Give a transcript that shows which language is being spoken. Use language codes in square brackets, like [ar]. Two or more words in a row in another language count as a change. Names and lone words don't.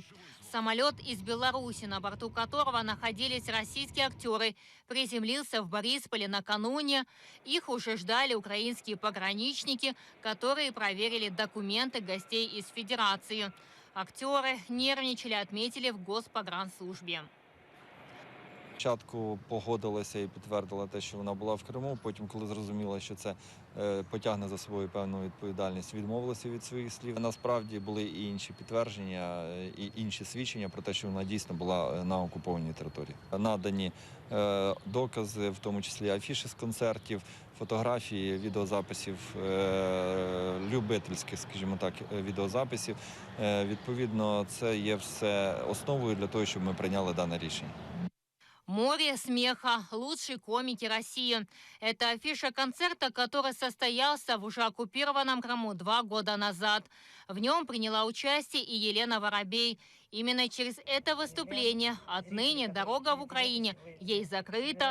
[ru] Самолет из Беларуси, на борту которого находились российские актеры, приземлился в Борисполе накануне. Их уже ждали украинские пограничники, которые проверили документы гостей из Федерации. Актеры нервничали, отметили в Госпогранслужбе. [uk] Спочатку погодилася і підтвердила те, що вона була в Криму. Потім, коли зрозуміла, що це потягне за собою певну відповідальність, відмовилася від своїх слів. Насправді були і інші підтвердження, і інші свідчення про те, що вона дійсно була на окупованій території. Надані докази, в тому числі афіші з концертів, фотографії, відеозаписів, любительських, скажімо так, відеозаписів. Відповідно, це є все основою для того, щоб ми прийняли дане рішення. [ru] «Море смеха. Лучшие комики России». Это афиша концерта, который состоялся в уже оккупированном Крыму 2 года назад. В нем приняла участие и Елена Воробей. Именно через это выступление отныне дорога в Украине ей закрыта.